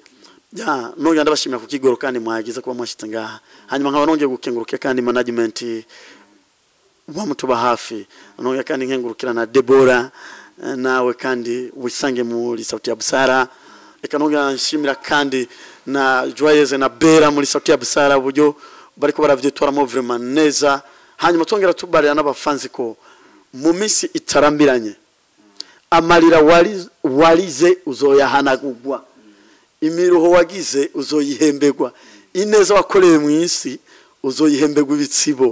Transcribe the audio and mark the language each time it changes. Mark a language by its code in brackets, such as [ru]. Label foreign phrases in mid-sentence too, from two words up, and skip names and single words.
[rn] Ya nongera ndabashimira kukigoro kandi mwagize kuba mwashitse ngaha. Hanyuma nkaba nongeye gukenguruka kandi management bamutuba hafi. Nongera kandi nkengurukira na Deborah nawe kandi wisange muri sauti ya busara. Eka nongera nshimira kandi na Joyeuse na Bera muri sauti ya busara buryo bariko baravyitoramo vraiment neza. Hanyuma twongera tubarira n'abafanzi ko mu minsi itarambiranye amarira walize uzoyahanagurwa, imiruho wagize uzoyihembegwa, ineza wakoreye mu isi uzoyihembegwa ibitsibo.